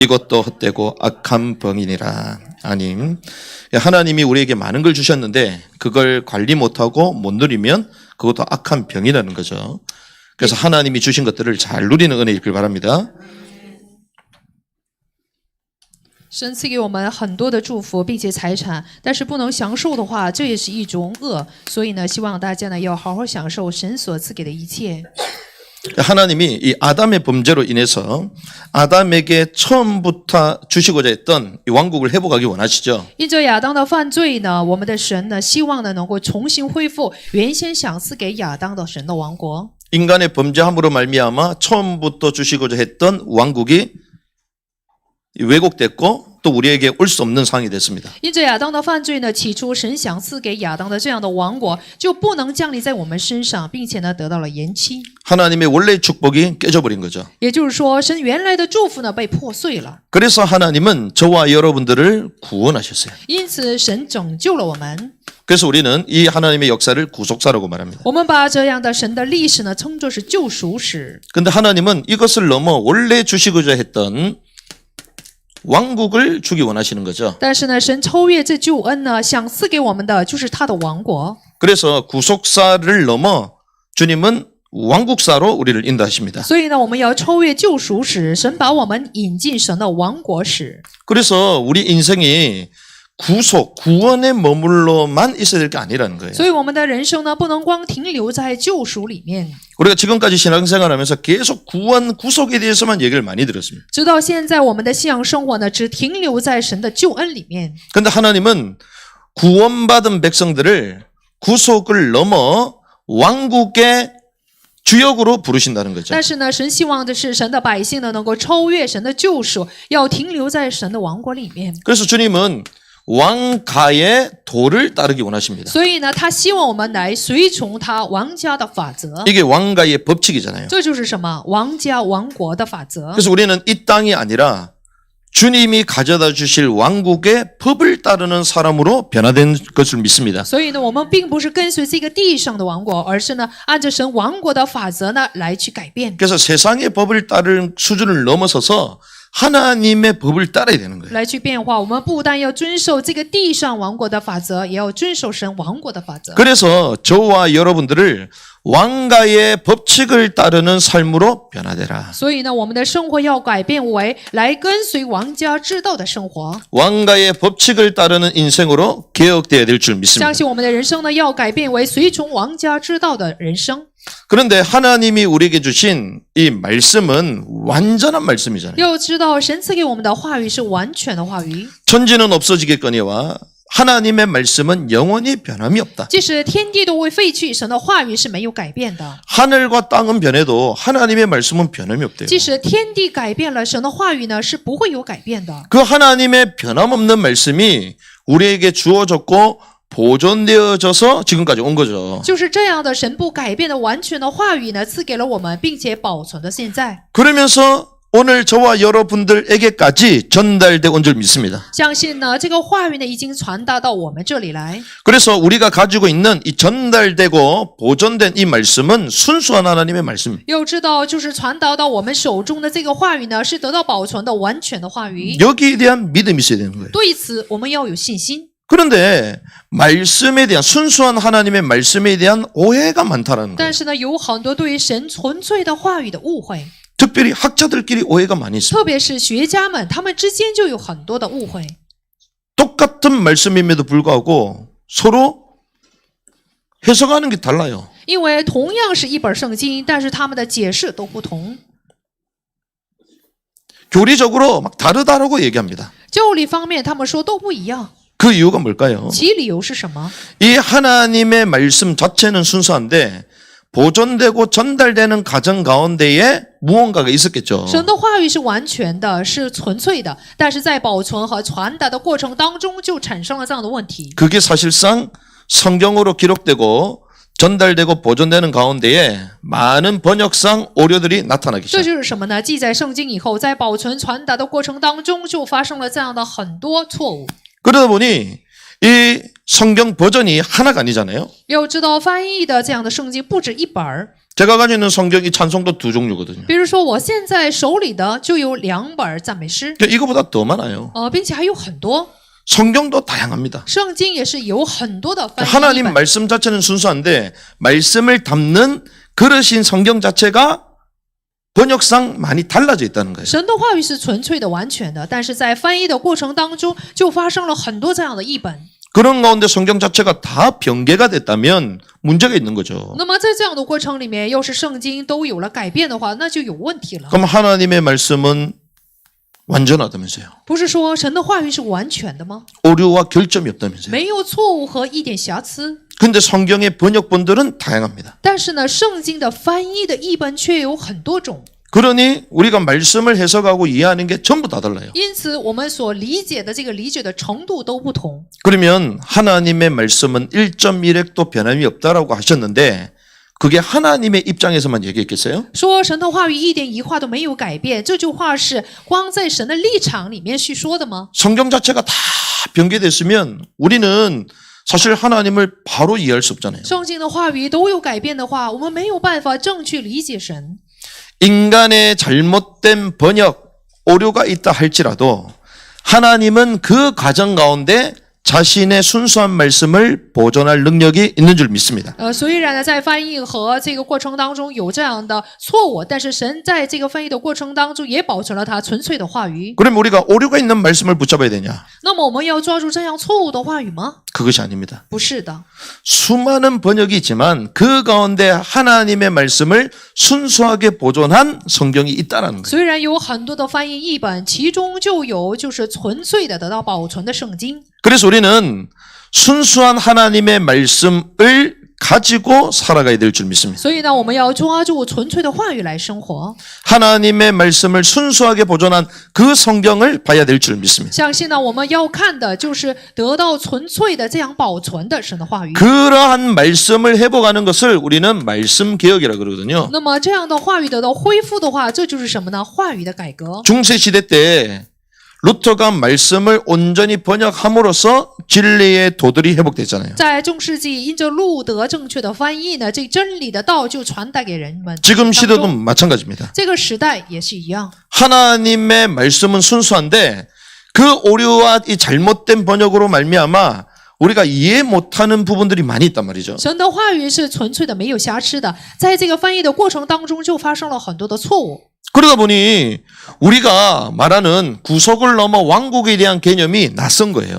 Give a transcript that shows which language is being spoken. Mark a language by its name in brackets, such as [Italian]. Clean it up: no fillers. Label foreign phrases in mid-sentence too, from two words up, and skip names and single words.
[Korean] 이것도 헛되고 악한 병이니라. 아님, 하나님이 우리에게 많은 걸 주셨는데 그걸 관리 못하고 못 누리면 그것도 악한 병이라는 거죠. 그래서 하나님이 주신 것들을 잘 누리는 은혜 있길 바랍니다. [Chinese] 神赐给我们很多的祝福，并且财产，但是不能享受的话，这也是一种恶。所以呢，希望大家呢要好好享受神所赐给的一切。 [Korean] 하나님이 이 아담의 범죄로 인해서 아담에게 처음부터 주시고자 했던 이 왕국을 회복하기 원하시죠. [Chinese] 因着亚当的犯罪呢，我们的神呢，希望呢能够重新恢复原先赏赐给亚当的神的王国。 [Korean] 인간의 범죄함으로 말미암아 처음부터 주시고자 했던 왕국이 왜곡됐고 또 우리에게 올 수 없는 상황이 됐습니다. [Chinese] 因着亚当的犯罪呢，起初神赏赐给亚当的这样的王国就不能降临在我们身上，并且呢得到了延期。 [Korean] 하나님의 원래의 축복이 깨져버린 거죠. [Chinese] 也就是说，神原来的祝福呢被破碎了， [Korean] 그래서 하나님은 저와 여러분들을 구원하셨어요. [Chinese] 因此神拯救了我们。 [Korean] 그래서 우리는 이 하나님의 역사를 구속사라고 말합니다. [Chinese] 我们把这样的神的历史呢称作是救赎史。 [Korean] 근데 하나님은 이것을 넘어 원래 주시고자 했던 왕국을 주기 원하시는 거죠. [Chinese] 但是呢，神超越这救恩呢，想赐给我们的就是他的王国。 [Korean] 그래서 구속사를 넘어 주님은 왕국사로 우리를 인도하십니다. [Chinese] 所以呢，我们要超越救赎史，神把我们引进神的王国史。 [Korean] 그래서 우리 인생이 구속, 구원에 머물러만 있어야 될 게 아니라는 거예요. [Chinese] 所以我们的人生呢，不能光停留在救赎里面。 [Korean] 우리가 지금까지 신앙생활하면서 계속 구원, 구속에 대해서만 얘기를 많이 들었습니다. [Chinese] 直到现在，我们的信仰生活呢，只停留在神的救恩里面。 [Korean] 근데 하나님은 구원받은 백성들을 구속을 넘어 왕국의 주역으로 부르신다는 거죠. [Chinese] 但是呢，神希望的是神的百姓呢，能够超越神的救赎，要停留在神的王国里面。 [Korean] 그래서 주님은 왕가의 도를 따르기 원하십니다. [Chinese] 所以呢，他希望我们来随从他王家的法则。 [Korean] 이게 왕가의 법칙이잖아요. [Chinese] 这就是什么？王家王国的法则。 [Korean] 그래서 우리는 이 땅이 아니라 주님이 가져다 주실 왕국의 법을 따르는 사람으로 변화된 것을 믿습니다. [Chinese] 所以呢，我们并不是跟随这个地上的王国，而是呢，按照神王国的法则呢来去改变。 [Korean] 그래서 세상의 법을 따르는 수준을 넘어서서 하나님의 법을 따라야 되는 거예요. [Chinese] 来去变化，我们不但要遵守这个地上王国的法则，也要遵守神王国的法则。 [Korean] 그래서 저와 여러분들을 왕가의 법칙을 따르는 삶으로 변화되라. [Chinese] 所以呢，我们的生活要改变为来跟随王家之道的生活。 [Korean] 왕가의 법칙을 따르는 인생으로 개혁되어야 될 줄 믿습니다. [Chinese] 相信我们的人生呢，要改变为随从王家之道的人生。 [Korean] 그런데 하나님이 우리에게 주신 이 말씀은 완전한 말씀이잖아요. [Chinese] 要知道，神赐给我们的话语是完全的话语。 [Korean] 천지는 없어지겠거니와 하나님의 말씀은 영원히 변함이 없다. [Chinese] 即使天地都会废去，神的话语是没有改变的。 [Korean] 하늘과 땅은 변해도 하나님의 말씀은 변함이 없대요. [Chinese] 即使天地改变了，神的话语呢是不会有改变的。 [Korean] 그 하나님의 변함없는 말씀이 우리에게 주어졌고 보존되어져서 지금까지 온 거죠. [Chinese] 就是这样的神不改变的完全的话语呢，赐给了我们，并且保存到现在。 [Korean] 그러면서 오늘 저와 여러분들에게까지 전달돼 온 줄 믿습니다. [Chinese] 相信呢，这个话语呢已经传达到我们这里来。 [Korean] 그래서 우리가 가지고 있는 이 전달되고 보존된 이 말씀은 순수한 하나님의 말씀입니다. [Chinese] 要知道，就是传达到我们手中的这个话语呢，是得到保存的完全的话语。 [Korean] 여기에 대한 믿음이 있어야 되는 거예요. [Chinese] 对此，我们要有信心。 [Korean] 그런데 말씀에 대한 순수한 하나님의 말씀에 대한 오해가 많다라는 거예요. [Chinese] 但是呢，有很多对于神纯粹的话语的误会， [Korean] 특별히 학자들끼리 오해가 많이 있습니다. [Chinese] 特别是学家们，他们之间就有很多的误会。 [Korean] 똑같은 말씀임에도 불구하고 서로 해석하는 게 달라요. [Chinese] 因为同样是一本圣经，但是他们的解释都不同。 [Korean] 교리적으로 막 다르다라고 얘기합니다. [Chinese] 教理方面，他们说都不一样。 [Korean] 그 이유가 뭘까요? [Chinese] 其理由是什么？ [Korean] 이 하나님의 말씀 자체는 순수한데 보존되고 전달되는 과정 가운데에 무언가가 있었겠죠. [Chinese] 神的话语是完全的，是纯粹的，但是在保存和传达的过程当中，就产生了这样的问题。 [Korean] 그게 사실상 성경으로 기록되고 전달되고 보존되는 가운데에 많은 번역상 오류들이 나타나기 [Chinese] 这 [Korean] 시작합니다. [Chinese] 就是什么呢？记载圣经以后，在保存传达的过程当中，就发生了这样的很多错误。 [Korean] 그러다 보니 이 성경 버전이 하나가 아니잖아요. [Chinese] 要知道，翻译的这样的圣经不止一本儿， [Korean] 제가 가지고 있는 성경이 찬송도 두 종류거든요. [Chinese] 比如说，我现在手里的就有2本赞美诗， [Korean] 이거보다 더 많아요. [Chinese] 并且还有很多 [Korean] 성경도 다양합니다. [Chinese] 圣经也是有很多的翻译译 [Korean] 하나님 [Chinese] 本。 [Korean] 말씀 자체는 순수한데 말씀을 담는 그릇인 성경 자체가 번역상 많이 달라져 있다는 거예요. [Chinese] 神的话语是纯粹的、完全的，但是在翻译的过程当中，就发生了很多这样的译本。 [Korean] 그런 가운데 성경 자체가 다 변개가 됐다면 문제가 있는 거죠. [Chinese] 那么在这样的过程里面，要是圣经都有了改变的话，那就有问题了。 [Korean] 그럼 하나님의 말씀은 완전하다면서요. [Chinese] 不是说神的话语是完全的吗？ [Korean] 오류와 결점이 없다면서요. [Chinese] 没有错误和一点瑕疵。 [Korean] 근데 성경의 번역본들은 다양합니다. [Chinese] 但是呢，圣经的翻译的译本却有很多种， [Korean] 그러니 우리가 말씀을 해석하고 이해하는 게 전부 다 달라요. [Chinese] 因此我们所理解的这个理解的程度都不同。 [Korean] 그러면 하나님의 말씀은 1.1핵도 변함이 없다라고 하셨는데 그게 하나님의 입장에서만 얘기했겠어요? [Chinese] 说神的话语一点一画都没有改变，这句话是光在神的立场里面去说的吗？ [Korean] 성경 자체가 다 변개됐으면 우리는 사실 하나님을 바로 이해할 수 없잖아요. [Chinese] 圣经的话语都有改变的话，我们没有办法正确理解神。 [Korean] 인간의 잘못된 번역, 오류가 있다 할지라도 하나님은 그 과정 가운데 자신의 순수한 말씀을 보존할 능력이 있는 줄 믿습니다. [Chinese] 虽然呢，在翻译和这个过程当中有这样的错误，但是神在这个翻译的过程当中也保存了他纯粹的话语。 [Korean] 그럼 우리가 오류가 있는 말씀을 붙잡아야 되냐? [Chinese] 那么我们要抓住这样错误的话语吗？ [Korean] 그것이 아닙니다. [Chinese] 不是的， [Korean] 수많은 번역이 있지만 그 가운데 하나님의 말씀을 순수하게 보존한 성경이 있다는 거예요. [Chinese] 虽然有很多的翻译译本，其中就有就是纯粹的得到保存的圣经。 [Korean] 그래서 우리는 순수한 하나님의 말씀을 가지고 살아가야 될 줄 믿습니다. [Chinese] 所以呢，我们要抓住纯粹的话语来生活。 [Korean] 하나님의 말씀을 순수하게 보존한 그 성경을 봐야 될 줄 믿습니다. [Chinese] 相信呢，我们要看的就是得到纯粹的这样保存的神的话语。 [Korean] 그러한 말씀을 회복하는 것을 우리는 말씀 개혁이라 그러거든요. [Chinese] 那么这样的话语得到恢复的话，这就是什么呢？话语的改革。 [Korean] 중세 시대 때 루터가 말씀을 온전히 번역함으로써 진리의 도들이 회복됐잖아요. [Chinese] 在中世纪，因着路德正确的翻译呢，这真理的道就传达给人们。 [Korean] 지금 시대도 [Chinese] 当中 [Korean] 마찬가지입니다. [Chinese] 这个时代也是一样。 [Korean] 하나님의 말씀은 순수한데 그 오류와 이 잘못된 번역으로 말미암아 우리가 이해 못하는 부분들이 많이 있단 말이죠. [Chinese] 神的话语是纯粹的，没有瑕疵的，在这个翻译的过程当中，就发生了很多的错误。 [Korean] 그러다 보니 우리가 말하는 구속을 넘어 왕국에 대한 개념이 낯선 거예요.